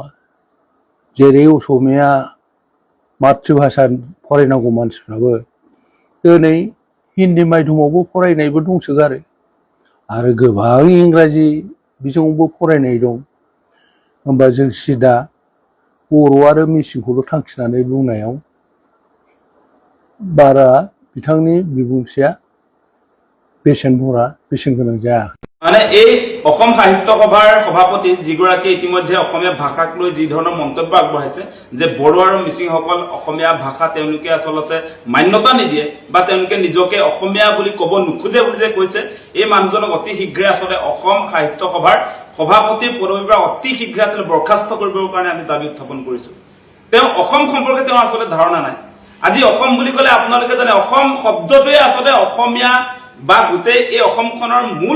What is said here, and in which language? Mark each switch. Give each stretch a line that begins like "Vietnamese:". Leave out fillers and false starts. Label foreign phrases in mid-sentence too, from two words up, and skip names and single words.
Bodo: जेरै असमिया मातृभाषा फरायनांगौ मानसिफ्राबो दिनै हिन्दी मायधमावबो फरायनायबो दंसोगारो आरो गोबां इंराजि बिजोङावबो फरायनाय दं होमबा जों सिदा बर' आरो मिसिंखौल' थांखिनानै बुंनायाव बारा बिथांनि बिबुंथिया बेसेन गोनां जायाखै
Assamese: মানে এই অসম সাহিত্য সভাৰ সভাপতি যিগৰাকী ইতিমধ্যে অসমীয়া ভাষাক লৈ যি ধৰণৰ মন্তব্য আগবঢ়াইছে যে বড়ো আৰু মিচিংসকল অসমীয়া ভাষা তেওঁলোকে আচলতে মান্যতা নিদিয়ে বা তেওঁলোকে নিজকে অসমীয়া বুলি ক'ব নোখোজে বুলি যে কৈছে এই মানুহজনক অতি শীঘ্ৰে আচলতে অসম সাহিত্য সভাৰ সভাপতিৰ পদবীৰ পৰা অতি শীঘ্ৰে আচলতে বৰ্খাস্ত কৰিবৰ কাৰণে আমি দাবী উত্থাপন কৰিছো তেওঁ অসম সম্পৰ্কে তেওঁৰ আচলতে ধাৰণা নাই আজি অসম বুলি ক'লে আপোনালোকে জানে অসম শব্দটোৱে আচলতে অসমীয়া বা গোটেই এই অসমখনৰ মূল